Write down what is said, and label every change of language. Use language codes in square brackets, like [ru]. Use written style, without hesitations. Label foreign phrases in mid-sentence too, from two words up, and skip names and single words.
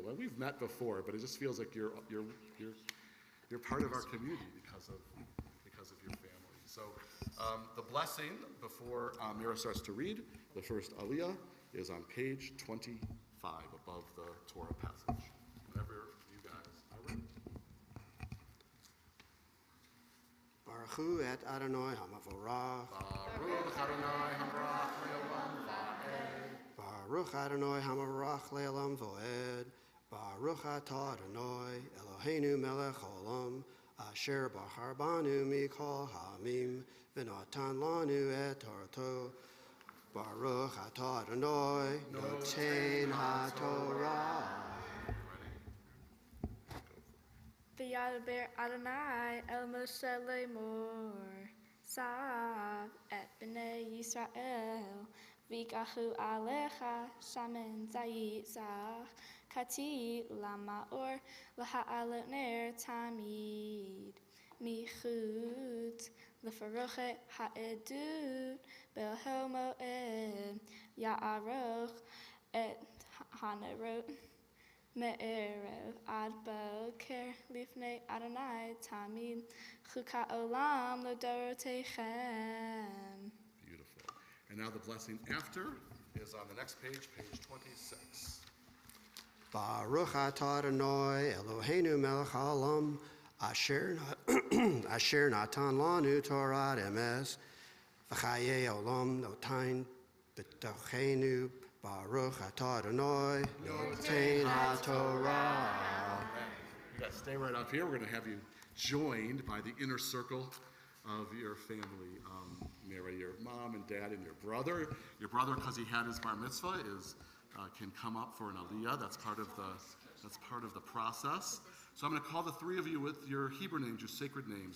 [en] Well, we've met before, but it just feels like you're part of our community because of your family. So the blessing before Meira starts to read, the first aliyah is on page 25 above the Torah passage. Whenever you guys are ready. [he] ברוך הוא את אדני המבורך. ברוך אדני המברך לעולם ועד. ברוך אדני המבורך לעולם ועד. ברוך אתה אדני אלהינו מלך העולם אשר בחר בנו מכל העמים ונתן לנו את תורתו. ברוך אתה אדני נותן התורה. וידבר אדני אל משה לאמר, צו את בני ישראל, ויקחו אליך שמן זית זך, כתית למאור להעלות נר תמיד, מחוץ לפרכת העדות באהל מועד, יערך את הנרות. מערב עד בקר לפני אדני תמיד חקת עולם לדרתיכם. [en] Beautiful. And now the blessing after is on the next page, page 26. [he] ברוך אתה אדני אלהינו מלך העולם אשר נתן לנו תורת אמת וחיי עולם נטע בתוכנו. ברוך אתה אדני נותן התורה. [en] You guys stay right up here. We're going to have you joined by the inner circle of your family. Meira, your mom and dad and your brother. Your brother, because he had his bar mitzvah, can come up for an aliyah. That's part of the process. So I'm going to call the three of you with your Hebrew names, your sacred names.